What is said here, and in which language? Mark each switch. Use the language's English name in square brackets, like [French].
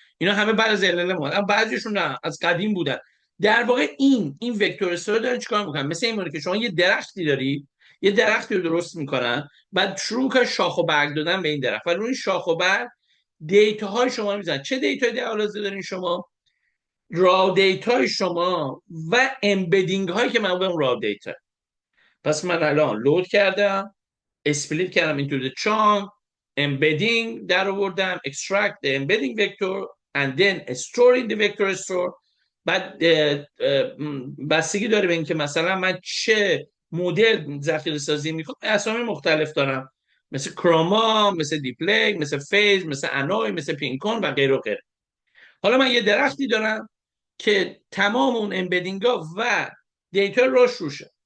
[Persian] اینا همه بعد از LLM اومدن، اما بعضیشون نه، از قدیم بودن. در واقع این وکتور استور دارن چیکار میکنن؟ مثل این که شما یه درختی داری، یه درختی رو درست میکنن، بعد شروع میکنن شاخ و برگ دادن به این درخت و روی این شاخ و برگ دیتا های شما رو میزنن. چه دیتایی در حوزه دارین شما؟ راو دیتای شما و امبدینگ هایی که من به اون راو دیتا. پس من الان لود کردم، اسپلیت کردم [English] into the chunk، embedding [Persian] در آوردم، [English] extract the embedding vector and then store in the vector store. [Persian] بعد بستگی داره به اینکه مثلا من چه مدل ذخیره سازی میکنم، اسامی مختلف دارم، مثل کروما، مثل دیپلگ، مثل فیز، مثل انوی، مثل پینکون و غیره و غیره. حالا من یه درختی دارم که تمام اون امبدینگ ها و دیتا روشه.